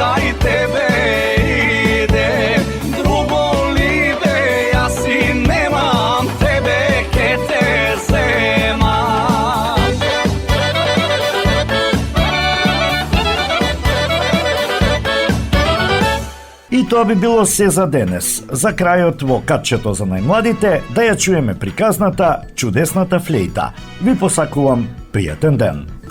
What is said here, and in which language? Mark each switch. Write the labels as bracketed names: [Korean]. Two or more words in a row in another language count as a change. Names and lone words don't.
[Macedonian] tebe ide drugo libe, ja si nemam tebe ke te zemam. И тоа би било се за денес. За крајот во катчето за најмладите да ја чуеме приказната Чудесната флејта. Ви посакувам пријатен ден.